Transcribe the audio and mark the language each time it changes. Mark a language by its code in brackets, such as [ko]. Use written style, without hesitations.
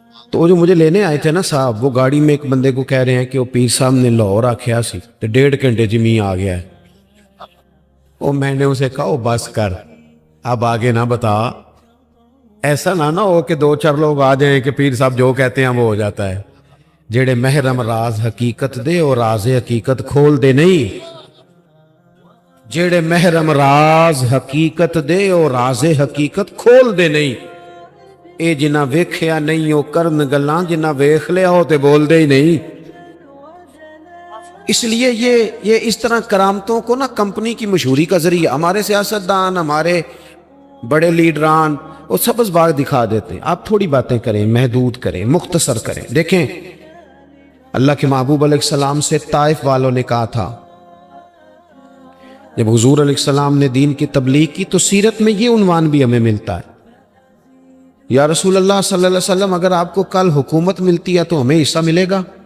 [ur] تو جو مجھے لینے آئے تھے نا صاحب، وہ گاڑی میں ایک بندے کو کہہ رہے ہیں کہ وہ پیر صاحب نے لاہور [pa] آکھیا سی [ur] تو 1.5 گھنٹے جمی آ گیا ہے. اور میں نے اسے کہا بس کر، اب آگے نہ بتا. ایسا نہ ہو کہ دو چار لوگ آ جائیں کہ پیر صاحب جو کہتے ہیں وہ ہو جاتا ہے. [pa] جیڑے محرم راز حقیقت دے اور راز حقیقت کھول دے نہیں. جیڑے محرم راز حقیقت دے اور راز حقیقت کھول دے نہیں. اے جنہ ویکھیا نہیں ہو کرن گلاں، جنہ ویکھ لیا ہو تے بول دے ہی نہیں. [ur] اس لیے یہ اس طرح کرامتوں کو نا کمپنی کی مشہوری کا ذریعہ، ہمارے سیاستدان، ہمارے بڑے لیڈران وہ سبز باغ دکھا دیتے ہیں. آپ تھوڑی باتیں کریں، محدود کریں، مختصر کریں. دیکھیں اللہ کے محبوب علیہ السلام سے طائف والوں نے کہا تھا، جب حضور علیہ السلام نے دین کی تبلیغ کی تو سیرت میں یہ عنوان بھی ہمیں ملتا ہے، یا رسول اللہ صلی اللہ علیہ وسلم اگر آپ کو کل حکومت ملتی ہے تو ہمیں حصہ ملے گا.